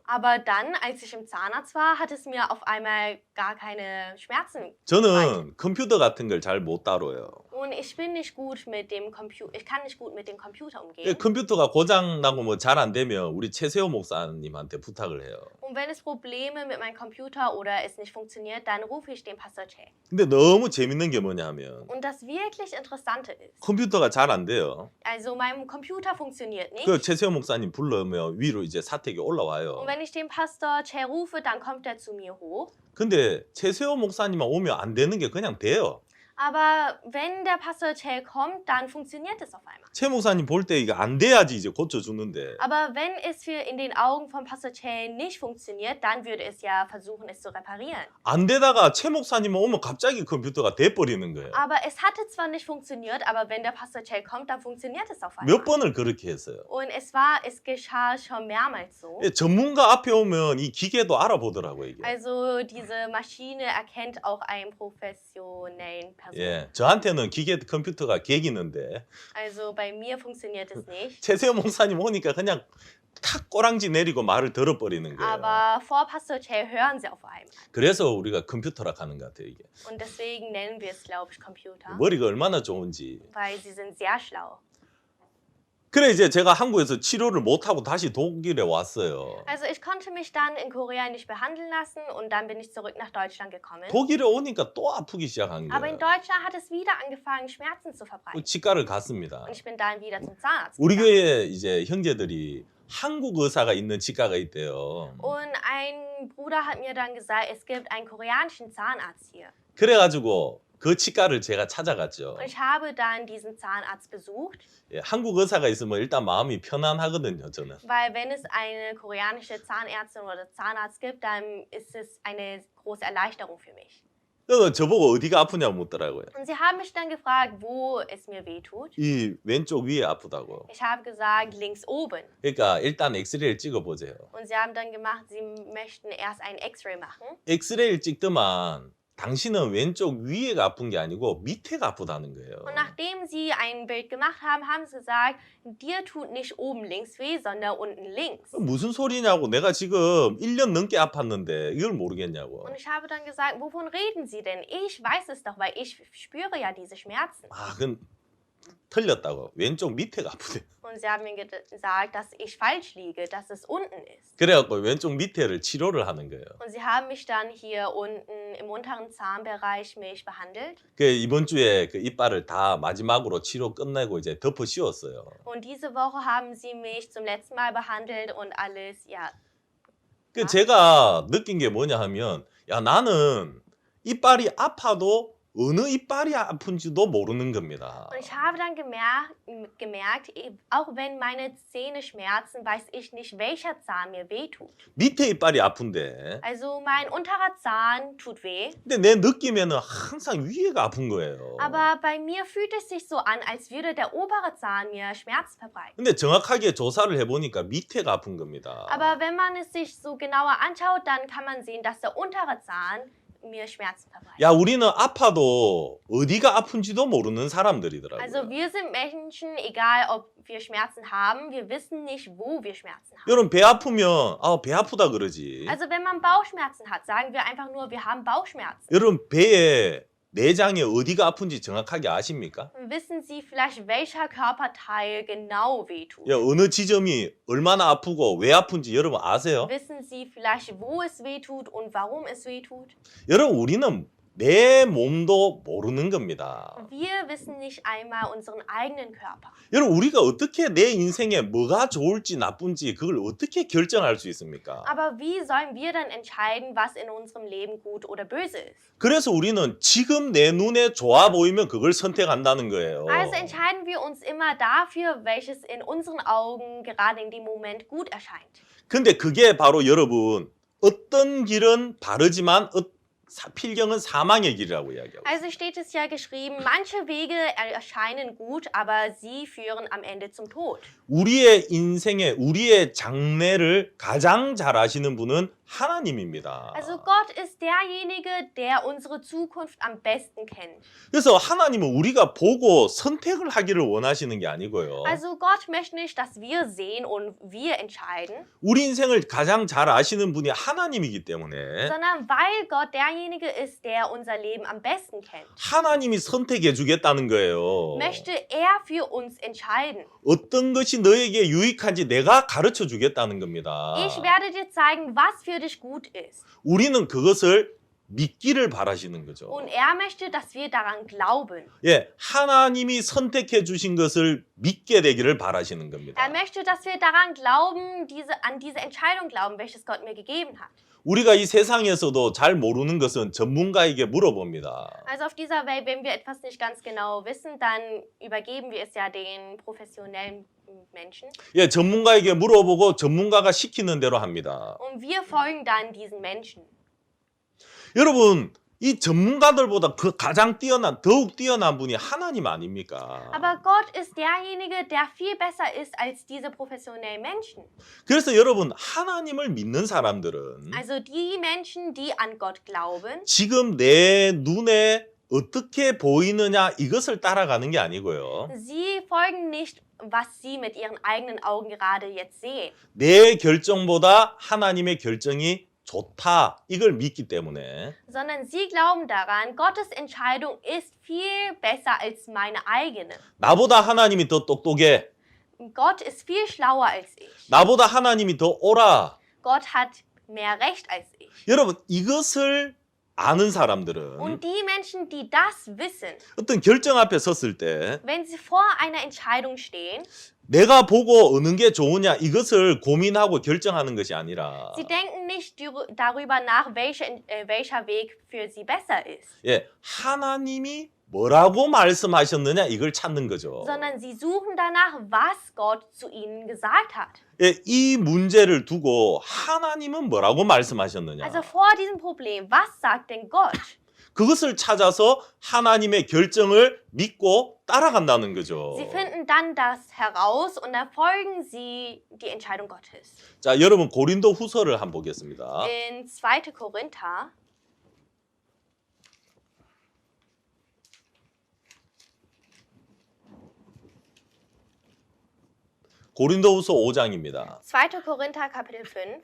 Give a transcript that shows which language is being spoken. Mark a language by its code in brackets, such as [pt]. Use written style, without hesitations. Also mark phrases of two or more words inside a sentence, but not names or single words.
[de] Aber dann, als ich im Zahnarzt war, hat es mir auf einmal gar keine Schmerzen. [ko] 저는 컴퓨터 같은 걸 잘 못 다뤄요. [de] Und ich bin nicht gut mit dem Computer. Ich kann nicht gut mit dem Computer [ko] 예, [de] umgehen. [ko] 컴퓨터가 고장 나고 뭐 잘 안 되면 우리 최세호 목사님한테 부탁을 해요. [de] Und wenn es Probleme mit meinem Computer oder es nicht funktioniert, dann rufe ich den Pastor Che. [ko] 근데 너무 재밌는 게 뭐냐면 [de] Und das wirklich Interessante ist, [ko] 컴퓨터가 잘 안 돼요. [de] also mein Computer funktioniert nicht. [ko] 그 최세호 목사님 불러면 위로 이제 사택이 올라와요. [de] Und wenn ich den Pastor Che rufe, dann kommt er zu mir hoch. [ko] 근데 최세호 목사님만 오면 안 되는 게 그냥 돼요. [de] Aber wenn der Pastor Che kommt, dann funktioniert es auf einmal. [ko] 최 목사님 볼 때 이게 안 돼야지 이제 고쳐주는데 [de] Aber wenn es für in den Augen von Pastor Che nicht funktioniert, dann würde es ja versuchen, es zu reparieren. [ko] 안 되다가 최 목사님만 오면 갑자기 컴퓨터가 돼버리는 거예요. [de] Aber es hatte zwar nicht funktioniert, aber wenn der Pastor Che kommt, dann funktioniert es auf [ko] 몇 [de] einmal. [ko] 번을 그렇게 했어요. [de] Und es geschah schon mehrmals so. [ko] 예, 전문가 앞에 오면 이 기계도 알아보더라고요 이게. [de] Also diese Maschine erkennt auch einen professionellen Person. [ko] 예, 저한테는 기계 컴퓨터가 개기는데 [de] Also bei mir funktioniert es nicht. [ko] 최세호 목사님 오니까 그냥 탁 꼬랑지 내리고 말을 들어버리는 거예요. [de] Aber vor Pastor Che hören sie auf einmal. [ko] 그래서 우리가 컴퓨터라 하는 것 같아요 이게. [de] Und deswegen nennen wir es, glaube ich, Computer. [ko] 머리가 얼마나 좋은지. [de] Weil sie sind sehr schlau. [ko] 그래 이제 제가 한국에서 치료를 못하고 다시 독일에 왔어요. [de] Also ich konnte mich dann in Korea nicht behandeln lassen und dann bin ich zurück nach Deutschland gekommen. [ko] 독일에 오니까 또 아프기 시작한 [de] Aber in [ko] 거예요. [de] Deutschland hat es wieder angefangen, Schmerzen zu verbreiten. [ko] 치과를 갔습니다. [de] Und ich bin dann wieder zum Zahnarzt [ko] 우리 [de] gegangen. [ko] 교회에 이제 형제들이 한국 의사가 있는 치과가 있대요. [de] Und ein Bruder hat mir dann gesagt, es gibt einen koreanischen Zahnarzt hier. [ko] 그래가지고 그 치과를 제가 찾아갔죠. [de] Und ich habe dann diesen Zahnarzt besucht, [ko] 예, 한국 의사가 있으면 일단 마음이 편안하거든요, 저는. [de] weil wenn es eine koreanische Zahnärztin oder Zahnarzt gibt, dann ist es eine große Erleichterung für mich. [ko] 그래서 저보고 어디가 아프냐고 묻더라고요. [de] Und sie haben mich dann gefragt, wo es mir weh tut. [ko] 이 왼쪽 위에 아프다고. [de] Ich habe gesagt, links oben. [ko] 그러니까 일단 엑스레이를 찍어보세요. [de] Und sie haben dann gemacht, sie möchten erst ein X-Ray machen. [ko] 엑스레이를 찍더만 당신은 왼쪽 위에가 아픈 게 아니고 밑에가 아프다는 거예요. [de] Und nachdem sie ein Bild gemacht haben, haben sie gesagt, dir tut nicht oben links weh, sondern unten links. [ko] 무슨 소리냐고. 내가 지금 1년 넘게 아팠는데 이걸 모르겠냐고. [de] Und ich habe dann gesagt, wovon reden Sie denn? Ich weiß es doch, weil ich spüre ja diese Schmerzen. [ko] 아, 그건 틀렸다고. 왼쪽 밑에가 아프대. [de] Und sie haben mir gesagt, dass ich falsch liege, dass es unten ist. [ko] 그래갖고 왼쪽 밑에를 치료를 하는 거예요. [de] Und sie haben mich dann hier unten im unteren Zahnbereich mich behandelt. [ko] 그 이번 주에 그 이빨을 다 마지막으로 치료 끝내고 이제 덮어 씌웠어요. [de] Und diese Woche haben sie mich zum letzten Mal behandelt und alles, ja. [ko] 그 제가 느낀 게 뭐냐 하면 야 나는 이빨이 아파도 어느 이빨이 아픈지도 모르는 겁니다. [de] Und ich habe dann gemerkt, auch wenn meine Zähne schmerzen, weiß ich nicht, welcher Zahn mir wehtut. [ko] 밑에 이빨이 아픈데 [de] Also mein unterer Zahn tut weh, [ko] 근데 내 느낌에는 항상 위에가 아픈 거예요. [de] aber bei mir fühlt es sich so an, als würde der obere Zahn mir Schmerzen verbreiten. [ko] 근데 정확하게 조사를 해보니까 밑에가 아픈 겁니다. [de] Aber wenn man es sich so genauer anschaut, dann kann man sehen, dass der untere Zahn mir Schmerzen verbreitet. [ko] 야 우리는 아파도 어디가 아픈지도 모르는 사람들이더라고요. [de] Also wir sind Menschen, egal ob wir Schmerzen haben, wir wissen nicht, wo wir Schmerzen haben. [ko] 여러분 배 아프면 아 배 아프다 그러지. [de] Also wenn man Bauchschmerzen hat, sagen wir einfach nur, wir haben Bauchschmerzen. [ko] 여러분 배에 내장에 어디가 아픈지 정확하게 아십니까? [de] Wissen Sie vielleicht, welcher Körperteil genau wehtut? [ko] 야, 어느 지점이 얼마나 아프고 왜 아픈지 여러분 아세요? [de] Wissen Sie vielleicht, wo es wehtut und warum es wehtut? [ko] 여러분 우리는 내 몸도 모르는 겁니다. [de] Wir wissen nicht einmal unseren eigenen Körper. [ko] 여러분 우리가 어떻게 내 인생에 뭐가 좋을지 나쁜지 그걸 어떻게 결정할 수 있습니까? [de] Aber wie sollen wir dann entscheiden, was in unserem Leben gut oder böse ist? [ko] 그래서 우리는 지금 내 눈에 좋아 보이면 그걸 선택한다는 거예요. [de] Also entscheiden wir uns immer dafür, welches in unseren Augen gerade in dem Moment gut erscheint. [ko] 근데 그게 바로 여러분 어떤 길은 바르지만 필경은 사망의 길이라고 이야기하고 있어요. [de] Also steht es ja geschrieben, manche Wege erscheinen gut, aber sie führen am Ende zum Tod. [ko] 우리의 인생에 우리의 장래를 가장 잘 아시는 분은 하나님입니다. [de] Also Gott ist derjenige, der unsere Zukunft am besten kennt. [ko] 그래서 하나님은 우리가 보고 선택을 하기를 원하시는 게 아니고요. [de] Also Gott möchte nicht, dass wir sehen und wir entscheiden, [ko] 우리 인생을 가장 잘 아시는 분이 하나님이기 때문에 [de] sondern weil Gott derjenige ist, der unser Leben am besten kennt, [ko] 하나님이 선택해 주겠다는 거예요. [de] möchte er für uns entscheiden. [ko] 어떤 것이 너에게 유익한지 내가 가르쳐 주겠다는 겁니다. [de] Ich werde dir zeigen, was für dich gut ist. [ko] 우리는 그것을 믿기를 바라시는 거죠. [de] Und er möchte, dass wir daran glauben. [ko] 예, 하나님이 선택해 주신 것을 믿게 되기를 바라시는 겁니다. [de] Er möchte, dass wir daran glauben, an diese Entscheidung glauben, welches Gott mir gegeben hat. [ko] 우리가 이 세상에서도 잘 모르는 것은 전문가에게 물어봅니다. [de] Also auf dieser Welt, wenn wir etwas nicht ganz genau wissen, dann übergeben wir es ja den professionellen Menschen. [ko] 예, 전문가에게 물어보고 전문가가 시키는 대로 합니다. [de] Und wir folgen dann diesen Menschen. [ko] 여러분, 이 전문가들보다 더욱 뛰어난 분이 하나님 아닙니까? [de] Aber Gott ist derjenige, der viel besser ist als diese professionellen Menschen. [ko] 그래서 여러분, 하나님을 믿는 사람들은 [de] Also die Menschen, die an Gott glauben, [ko] 지금 내 눈에 어떻게 보이느냐 이것을 따라가는 게 아니고요. [de] sie folgen nicht, was sie mit ihren eigenen Augen gerade jetzt sehen, [ko] 내 결정보다 하나님의 결정이 좋다 이걸 믿기 때문에 [de] sondern sie glauben daran, Gottes Entscheidung ist viel besser als meine eigene. [ko] 나보다 하나님이 더 똑똑해. [de] Gott ist viel schlauer als ich. [ko] 나보다 하나님이 더 옳아. [de] Gott hat mehr Recht als ich. [ko] 여러분 이것을 아는 사람들은 [de] Und die Menschen, die das wissen, [ko] 어떤 결정 앞에 섰을 때 [de] wenn sie vor einer Entscheidung stehen, [ko] 내가 보고 어느 게 좋으냐 이것을 고민하고 결정하는 것이 아니라 [de] sie denken nicht darüber nach, welcher Weg für sie besser ist, [ko] 예, 하나님이 뭐라고 말씀하셨느냐 이걸 찾는 거죠. [de] sondern sie suchen danach, was Gott zu ihnen gesagt hat. [ko] 예, 이 문제를 두고 하나님은 뭐라고 말씀하셨느냐 [de] Also vor diesem Problem, was sagt denn Gott? [ko] 그것을 찾아서 하나님의 결정을 믿고 따라간다는 거죠. [de] Sie finden dann das heraus und dann folgen sie die Entscheidung Gottes. [ko] 자, 여러분 고린도 후서를 한번 보겠습니다. [de] In 2. Korinther, [ko] 고린도 후서 5장입니다. [de] 2. Korinther Kapitel 5,